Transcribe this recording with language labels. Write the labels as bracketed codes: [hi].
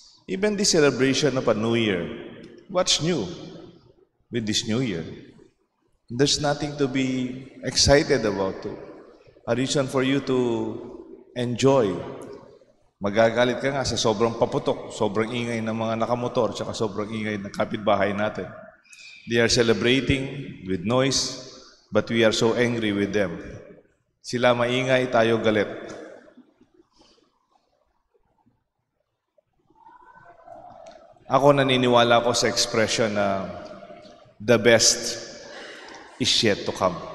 [en] Even the celebration of a New Year, what's new with this New Year? There's nothing to be excited about it. A reason for you to enjoy. [tl] Magagalit ka nga sa sobrang paputok, sobrang ingay ng mga nakamotor, tsaka sobrang ingay ng kapitbahay natin. [en] They are celebrating with noise, but we are so angry with them. [tl] Sila maingay, tayo galit. Ako naniniwala ko sa expression na [en] the best is yet to come.